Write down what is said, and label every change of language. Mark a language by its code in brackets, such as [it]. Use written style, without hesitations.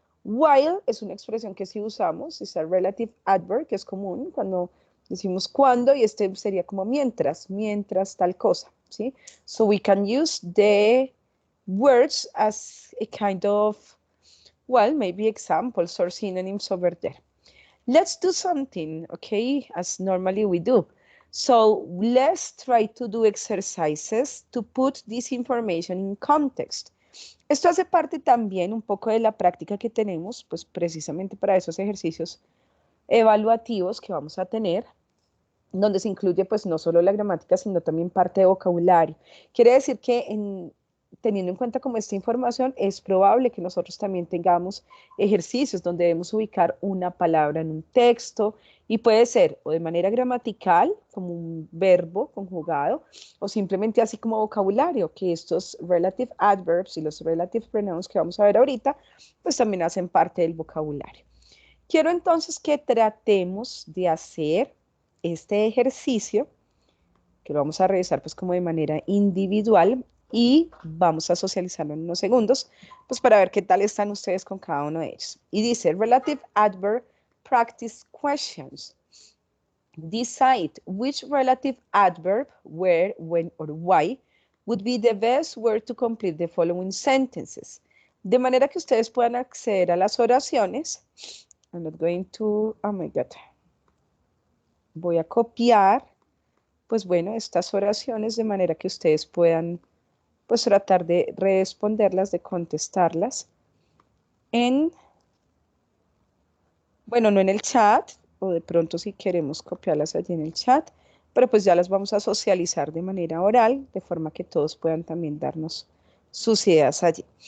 [es] While es una expresión que sí usamos, es [en] a relative adverb, [es] que es común cuando decimos cuando, y este sería como mientras tal cosa, ¿sí? [en] So we can use the words as a kind of, well, maybe examples or synonyms over there. Let's do something, okay, as normally we do. So let's try to do exercises to put this information in context. [es] Esto hace parte también un poco de la práctica que tenemos, pues precisamente para esos ejercicios evaluativos que vamos a tener, donde se incluye pues no solo la gramática, sino también parte de vocabulario. Quiere decir que teniendo en cuenta como esta información, es probable que nosotros también tengamos ejercicios donde debemos ubicar una palabra en un texto y puede ser o de manera gramatical, como un verbo conjugado, o simplemente así como vocabulario, que estos relative adverbs y los relative pronouns que vamos a ver ahorita, pues también hacen parte del vocabulario. Quiero entonces que tratemos de hacer este ejercicio, que lo vamos a revisar pues como de manera individual y vamos a socializarlo en unos segundos, pues para ver qué tal están ustedes con cada uno de ellos. Y dice, [en] relative adverb practice questions. Decide which relative adverb, where, when, or why, would be the best word to complete the following sentences. [es] De manera que ustedes puedan acceder a las oraciones. [en] I'm not going to, oh my God. [es] Voy a copiar, pues bueno, estas oraciones de manera que ustedes puedan, pues tratar de responderlas, de contestarlas bueno, no en el chat, o de pronto si queremos copiarlas allí en el chat, pero pues ya las vamos a socializar de manera oral, de forma que todos puedan también darnos sus ideas allí.